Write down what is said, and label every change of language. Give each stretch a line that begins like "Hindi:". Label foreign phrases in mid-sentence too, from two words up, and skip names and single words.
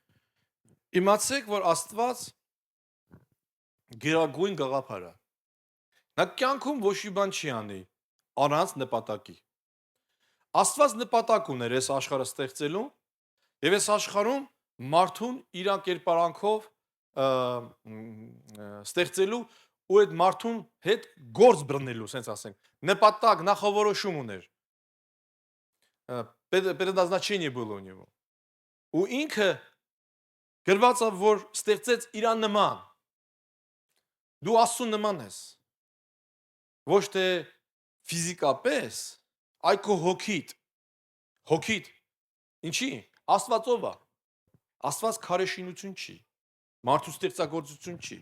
Armenian: Իմացեք, որ Աստված գերագույն գաղափար է։ Նա կյանքում ոչ մի բան չի անի առանց նպատակի։ Աստված նպատակ ուներ այս աշխարհը ստեղծելու եւ այս աշխարհում մարդուն իր կերպարանքով ստեղծելու ու այդ մարդուն հետ գործ բռնելու, ասենք ասենք, նպատակ, նախավորոշում ուներ։
Russian: Предназначение было у него։
Armenian: Ու ինքը գրված է, որ ստեղծեց իրան նման։ Դու Աստծո նման ես։ Ոչ թե ֆիզիկապես, այլ քո հոգիդ։ Ինչի՞։ Աստվածով է։ Աստված քարեշինություն չի։ Մարդու ստեղծագործություն չի։